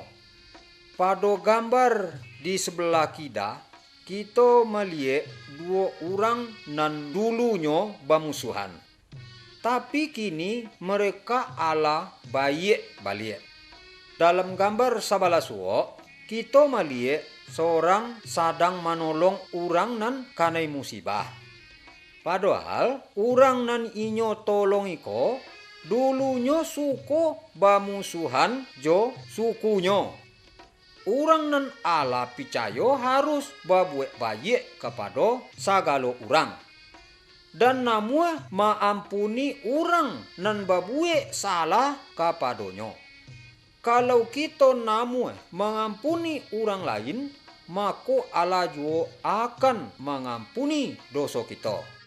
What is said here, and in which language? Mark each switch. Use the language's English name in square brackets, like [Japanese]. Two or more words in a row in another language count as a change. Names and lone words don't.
[Indonesian] Pada gambar di sebelah kita melihat dua orang nan dulunya bermusuhan. [Minangkabau] Tapi kini mereka ala baik balik. [Indonesian] Dalam gambar sebelah suo, kita melihat seorang sedang menolong orang nan kanai musibah. [Minangkabau] Padahal orang nan inyo tolong iko dulunya suku bermusuhan jo sukunya. Orang nan ala picayo harus berbuat baik kepada segala orang. Dan namun maampuni orang nan berbuat salah kepadanya. [Indonesian] Kalau kita namun mengampuni orang lain, maka Allah juga akan mengampuni dosa kita.